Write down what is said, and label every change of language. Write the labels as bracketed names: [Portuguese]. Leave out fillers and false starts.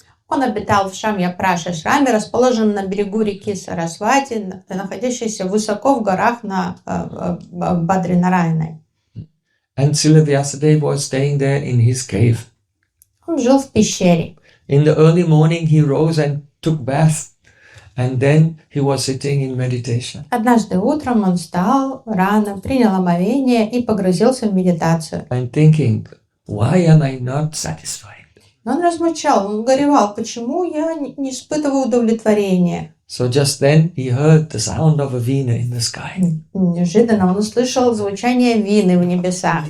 [Russian] Он обитал в Шамья-Праш-ашраме, расположен на берегу реки Сарасвати, находящейся высоко в горах на Бадринарайной. [English] And Srila Vyasadeva was staying there in his cave. [Russian] Он жил в пещере. [English] In the early morning, he rose and took bath, and then he was sitting in meditation. [Russian] Однажды утром он встал рано, принял омовение и погрузился в медитацию. [English] And thinking, why am I not satisfied? [Russian] Но он размышлял, он горевал, почему я не испытываю удовлетворения. [English] So just then he heard the sound of a veena in the sky. [Russian] Неожиданно он услышал звучание вины в небесах.